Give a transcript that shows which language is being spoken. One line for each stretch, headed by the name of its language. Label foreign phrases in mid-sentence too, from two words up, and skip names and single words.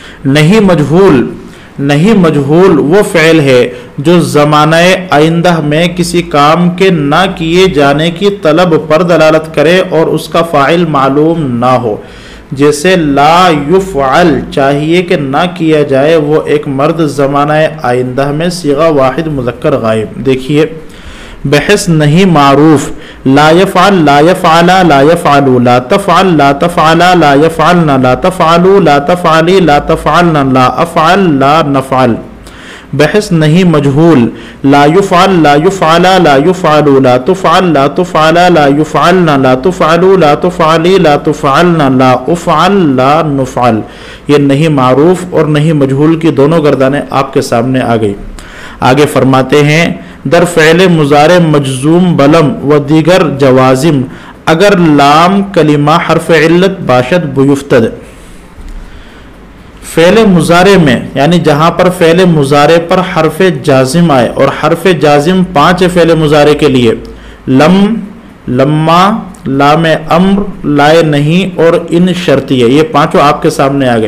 Urdu: نہی مجہول نہی مجہول وہ فعل ہے جو زمانے آئندہ میں کسی کام کے نہ کیے جانے کی طلب پر دلالت کرے اور اس کا فاعل معلوم نہ ہو. جیسے
Arabic: لا يُفعَل
Urdu: چاہیے کہ نہ کیا جائے، وہ ایک مرد زمانے آئندہ میں صیغہ واحد مذکر غائب. دیکھیے بحث نہی معروف,
Arabic: لا يفعل لا يفعلا لا يفعلوا لا تفعل لا تفعلا لا يفعلن لا تفعلوا لا تفعلي لا تفعلن لا أفعل لا نفعل.
Urdu: بحث نہی مجہول,
Arabic: لا يُفعل لا يُفعلا لا يُفعلوا لا تُفعل لا تُفعلا لا يُفعلن لا تُفعلوا لا تُفعلي لا تُفعلن لا أُفعل لا نُفعل.
Urdu: یہ نہی معروف اور نہی مجہول کی دونوں گردانیں آپ کے سامنے آ گئی. آگے فرماتے ہیں
Persian: در فعل مضارع مجزوم بلم و دیگر جوازم اگر لام کلمه حرف علت باشد بیفتد.
Urdu: فعل مضارع میں یعنی جہاں پر فعل مضارع پر حرف جازم آئے، اور حرف جازم 5 فعل مضارع کے لیے لم، لمّا، لام امر، لائے نہی اور اِن شرطی ہے، یہ پانچوں آپ کے سامنے آ گئے.